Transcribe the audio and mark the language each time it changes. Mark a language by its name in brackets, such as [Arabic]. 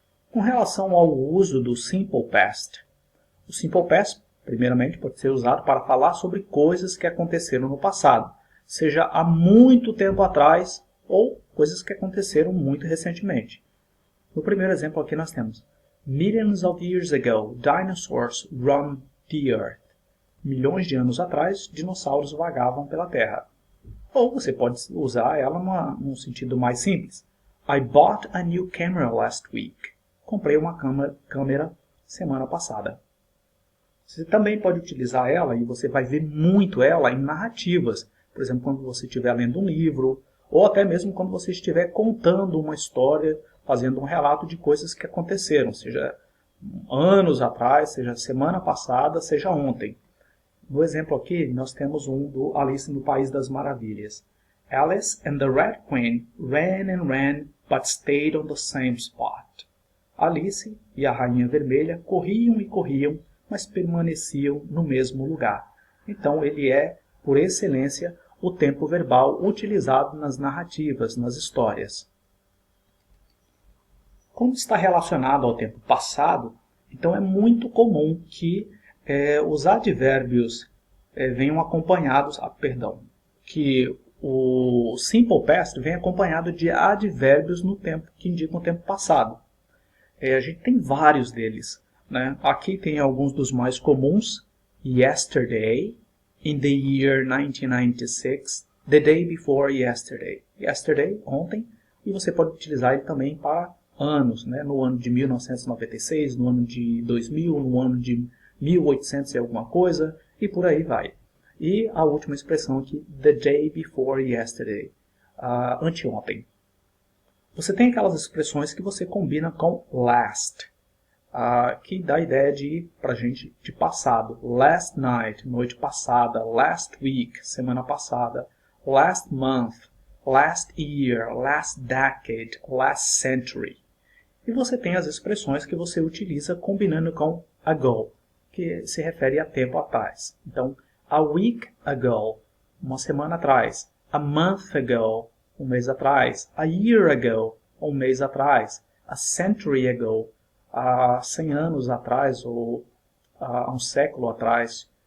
[Portuguese] Com relação ao uso do Simple Past, o Simple Past, primeiramente, pode ser usado para falar sobre coisas que aconteceram no passado, seja há muito tempo atrás ou coisas que aconteceram muito recentemente. No primeiro exemplo aqui nós temos [English] Millions of years ago, dinosaurs roamed the earth. [Portuguese] Milhões de anos atrás, dinossauros vagavam pela Terra. Ou você pode usar ela num sentido mais simples. [English] I bought a new camera last week. [Portuguese] Comprei uma câmera semana passada. Você também pode utilizar ela, e você vai ver muito ela em narrativas. Por exemplo, quando você estiver lendo um livro, ou até mesmo quando você estiver contando uma história, fazendo um relato de coisas que aconteceram, seja anos atrás, seja semana passada, seja ontem. No exemplo aqui, nós temos um do Alice no País das Maravilhas. [English] Alice and the Red Queen ran and ran, but stayed on the same spot. [Portuguese] Alice e a Rainha Vermelha corriam e corriam, mas permaneciam no mesmo lugar. Então ele é, por excelência, o tempo verbal utilizado nas narrativas, nas histórias. Quando está relacionado ao tempo passado, então é muito comum que os advérbios venham acompanhados, que o simple past vem acompanhado de advérbios no tempo, que indicam o tempo passado. A gente tem vários deles, né? Aqui tem alguns dos mais comuns. [English] Yesterday, in the year 1996, the day before yesterday. [Portuguese] Yesterday, ontem, e você pode utilizar ele também para anos, né? No ano de 1996, no ano de 2000, no ano de 1800 e alguma coisa, e por aí vai. E a última expressão aqui, [English] the day before yesterday, [Portuguese] anteontem. Você tem aquelas expressões que você combina com last, que dá a ideia pra gente de passado. Last night, noite passada. Last week, semana passada. [English] Last month, last year, last decade, last century. [Portuguese] E você tem as expressões que você utiliza combinando com ago, que se refere a tempo atrás. Então, a week ago, uma semana atrás. A month ago, um mês atrás. A year ago, um mês atrás. A century ago, há 100 anos atrás ou há um século atrás.